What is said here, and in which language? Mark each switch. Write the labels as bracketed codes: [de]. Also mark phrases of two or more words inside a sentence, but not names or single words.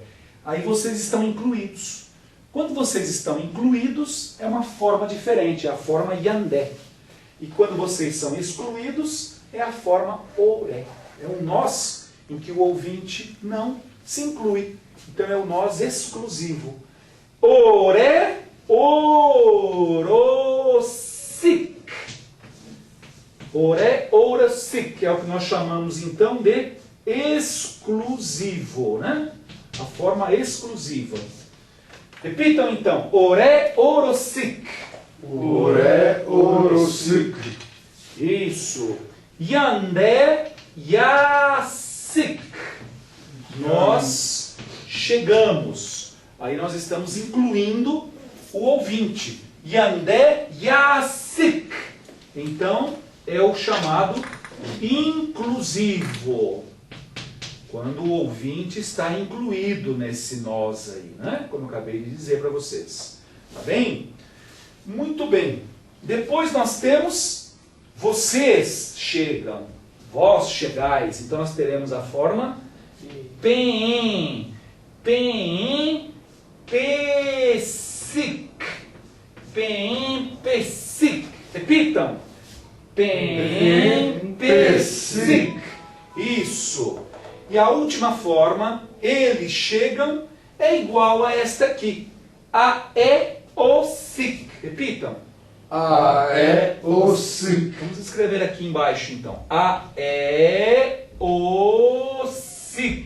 [pt] Aí vocês estão incluídos. Quando vocês estão incluídos, é uma forma diferente, é a forma yandé. E quando vocês são excluídos, é a forma oré. É um nós em que o ouvinte não se inclui. Então é o nós exclusivo. [tpw] Oré, orosic. Oré, orosic, [pt] é o que nós chamamos então de exclusivo, né? A forma exclusiva. Repitam então. [tpw] Oré, orosic. Oré, orosic. Isso. Yandé, yasic. [pt] Nós chegamos. Aí nós estamos incluindo o ouvinte. [tpw] Yandé, yasic. [pt] Então, é o chamado inclusivo. Quando o ouvinte está incluído nesse nós aí, né? Como eu acabei de dizer para vocês. Tá bem? Muito bem. Depois nós temos vocês chegam, vós chegais. Então nós teremos a forma [tpw] pen, pen, pesic. Pen, pesic. Repitam. Pen, pesic. [pt] Isso. E a última forma, eles chegam, é igual a esta aqui. [tpw] A, é, o, sic. [pt] Repitam. [tpw] A, é, o, sic. [pt] Vamos escrever aqui embaixo, então. [tpw] A, é, o, sic.